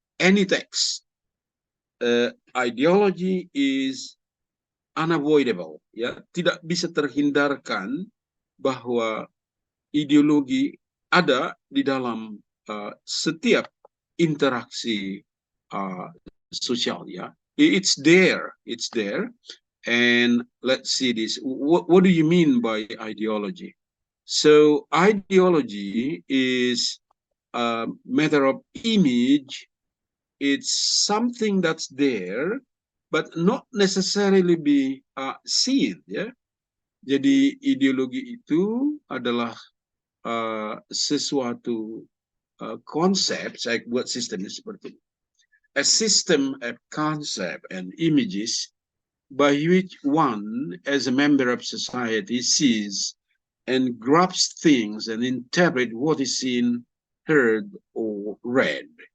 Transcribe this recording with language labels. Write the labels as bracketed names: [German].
[English] Any text, ideology is unavoidable, [Indonesian] ya, tidak bisa terhindarkan bahwa ideologi ada di dalam setiap interaksi sosial, ya. [English] It's there, and let's see this. What do you mean by ideology? So ideology is a matter of image. It's something that's there, but not necessarily be seen. [Indonesian] Ya, jadi ideologi itu adalah sesuatu konsep. Saya buat sistemnya seperti ini. [English] A system of concept and images by which one, as a member of society, sees and grasps things and interpret what is seen, heard, or read.